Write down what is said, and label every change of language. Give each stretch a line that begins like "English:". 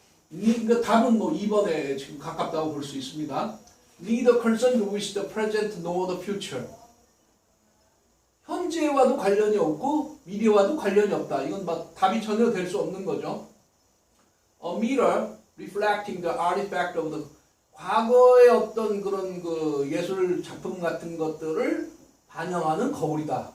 Korean: 그러니까 답은 뭐 2번에 지금 가깝다고 볼 수 있습니다.
English: Neither concerned with the present nor the future.
Korean: 현재와도 관련이 없고 미래와도 관련이 없다. 이건 막 답이 전혀 될 수 없는 거죠.
English: A mirror reflecting the artifact of the
Korean: 과거의 어떤 그런 그 예술 작품 같은 것들을 반영하는 거울이다.